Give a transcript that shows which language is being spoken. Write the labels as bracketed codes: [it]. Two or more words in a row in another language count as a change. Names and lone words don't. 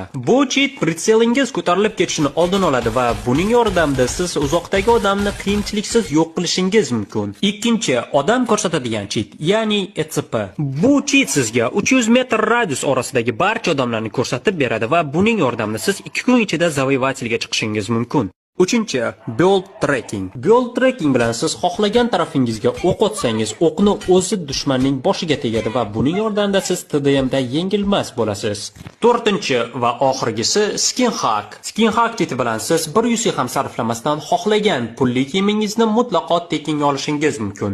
[uz] Bu cheat pritselingiz ko'tarilib ketishini oldini oladi va buning yordamida siz uzoqdagi odamni qiyinchiliksiz yo'q qilishingiz mumkin. Ikkinchi, odam ko'rsatadigan cheat, ya'ni ECP. Bu cheat sizga 300 metr radius orasidagi barcha odamlarni ko'rsatib beradi va buning yordamida siz 2 kun ichida завоевательga chiqishingiz mumkin. Uchinchi, [en] build tracking. Build tracking [uz] bilan siz xohlagan tarafingizga o'q otsangiz, o'qni o'zi dushmanning boshiga tegadi va buning yordamida siz TDMda yengilmas bo'lasiz. To'rtinchi va oxirgisi [en] skin hack. Skin hack [uz] cheti bilan siz 1 UC ham sarflamasdan xohlagan pulli kiyimingizni mutlaqo tekinga olishingiz mumkin.